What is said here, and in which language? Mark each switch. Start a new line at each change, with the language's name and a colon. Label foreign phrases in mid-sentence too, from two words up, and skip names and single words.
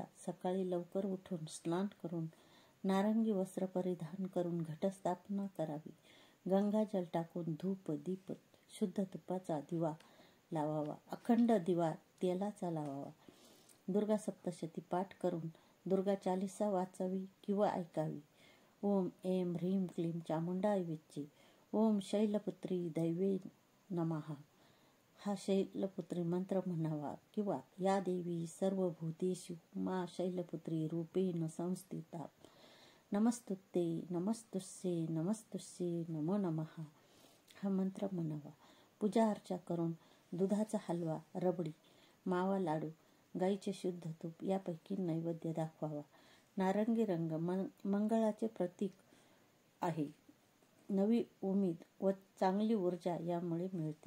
Marathi: सकाळी लवकर उठून स्नान करून नारंगी वस्त्र परिधान करून घटस्थापना करावी. गंगाजल टाकून धूप, दीप, शुद्ध तुपाचा दिवा लावावा. अखंड दिवा तेलाचा लावावा. दुर्गा सप्तशती पाठ करून दुर्गा चालीसा वाचावी किंवा ऐकावी.
Sanskrit: ओम ऐं ह्रीं क्लीं चामुंडाऐवजी ओम शैलपुत्री दैवे नमः
Marathi: हा शैलपुत्री मंत्र म्हणावा किंवा
Sanskrit: या देवी सर्वभूतेषु मा शैलपुत्री रूपेण संस्थिता नमस्तुते नमस्तुस्ये नमस्तुस्ये नमो नमः
Marathi: हा मंत्र म्हणावा. पूजा अर्चा करून दुधाचा हलवा, रबडी, मावा लाडू, गाईचे शुद्ध तूप यापैकी नैवेद्य दाखवावा. नारंगी रंग मंगळाचे प्रतीक आहे. नवी उमेद व चांगली ऊर्जा यामुळे मिळते.